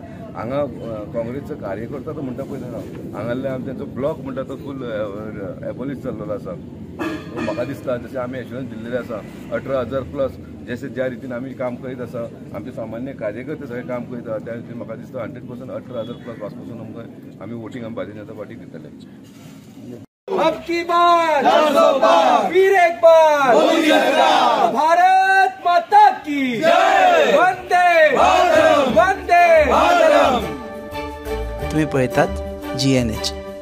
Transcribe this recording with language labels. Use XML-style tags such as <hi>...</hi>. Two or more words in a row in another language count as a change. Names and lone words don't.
<kok>हांगा काँग्रेसचो कार्यकर्ता तो म्हणटा पळय ना, हांगासले आमी तेंचो ब्लॉक म्हणटा तो</kok> <en>full abolish</en> <kok>जाल्लो आसा. म्हाका दिसता जशें आमी एश्युरन्स दिल्लेले आसा 18,000+ जशें ज्या रितीन आमी काम करीत आसा, आमचे सामान्य कार्यकर्ते सगळे काम करीत आसा, त्या रितीन म्हाका दिसता 100% 18,000+ वाचपासून आमकां आमी वोटींग आमी भारतीय जनता पार्टीक दितले.</kok> <hi>अब की बार फिर एक बार भारत माता की जय. वंदे वंदे.</hi> <kok>तुम्ही पळयतात GNH.</kok>